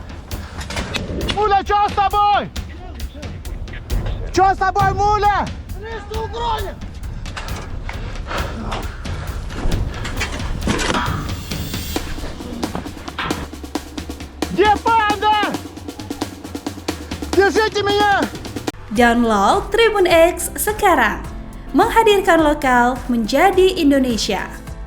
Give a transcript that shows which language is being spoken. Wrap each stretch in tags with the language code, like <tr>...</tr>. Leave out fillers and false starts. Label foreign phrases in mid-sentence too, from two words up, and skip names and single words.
<ru>Муля, что с тобой? Что с тобой, Муля? Где панда? Держите меня!</ru> <id>Download Tribun X sekarang, menghadirkan lokal menjadi Indonesia.</id>